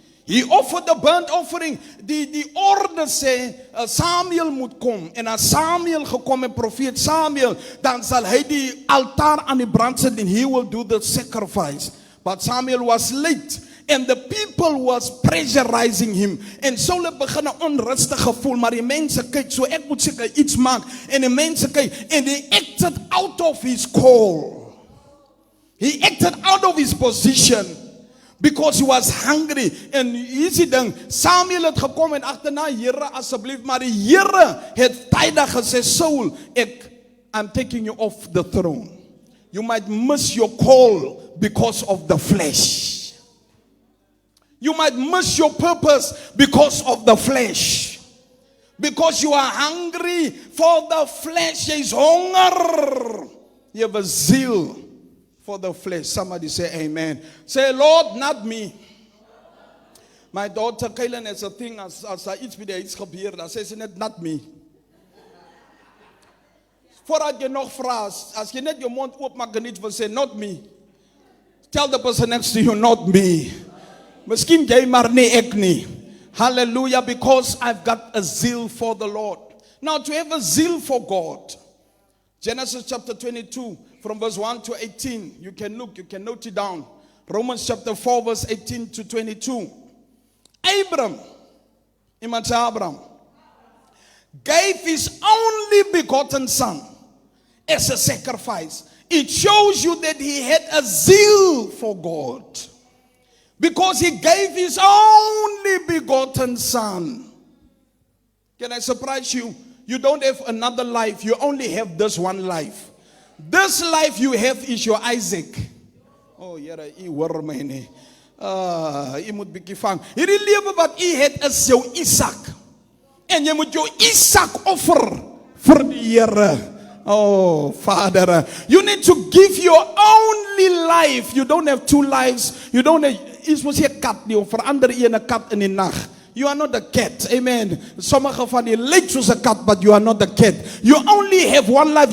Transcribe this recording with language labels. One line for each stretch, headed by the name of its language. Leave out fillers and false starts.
English: He offered the burnt offering.
Afrikaans: Die orde sê Samuel moet kom, en as Samuel gekom en profeet Samuel, dan sal hy die altaar aan die brand sit
English: and he will do the sacrifice. But Samuel was late, And the people was pressurizing him.
Afrikaans: En Saul het begin 'n onrustige gevoel, maar die mense kyk, so ek moet seker iets maak. En die mense kyk,
English: and he acted out of his call. He acted out of his position because he was hungry.
Afrikaans: En hier is die ding, Samuel het gekom en agterna, Here asseblief, maar die Here het tydig gesê, Saul,
English: I'm taking you off the throne. You might miss your call because of the flesh. You might miss your purpose because of the flesh. Because you are hungry for the flesh. There is hunger. You have a zeal for the flesh. Somebody say amen. Say, Lord, not me. My daughter Kaylin has a thing
Afrikaans: as sy iets by die huis gebeur, dan sê sy net,
English: not me.
Afrikaans: Voordat jy nog vra, as jy net jou mond oopmaak en iets wil sê,
English: not me. Tell the person next to you, not me.
Afrikaans: Miskien jy maar nie ek nie.
English: Hallelujah, because I've got a zeal for the Lord. Now to have a zeal for God. Genesis chapter 22 from verse 1 to 18. You can look, you can note it down. Romans chapter 4 verse 18 to 22. Abram,
Afrikaans: iemand sê
English: Abraham, gave his only begotten son as a sacrifice. It shows you that he had a zeal for God. Because he gave his only begotten son. Can I surprise you? You don't have another life. You only have this one life. This life you have is your Isaac.
Afrikaans: Oh, Here, u hoor my nie. U moet bietjie vang. Hierdie lewe wat u het is jou Isak. En jy moet jou Isak offer vir die Here.
English: Oh, Father, you need to give your only life. You don't have two lives. You don't have,
Afrikaans: is mos 'n kat nie, of verander jy 'n kat in die nag.
English: You are not a cat. Amen.
Afrikaans: Sommige van die lyk soos 'n kat,
English: but you are not a cat. You only have one life.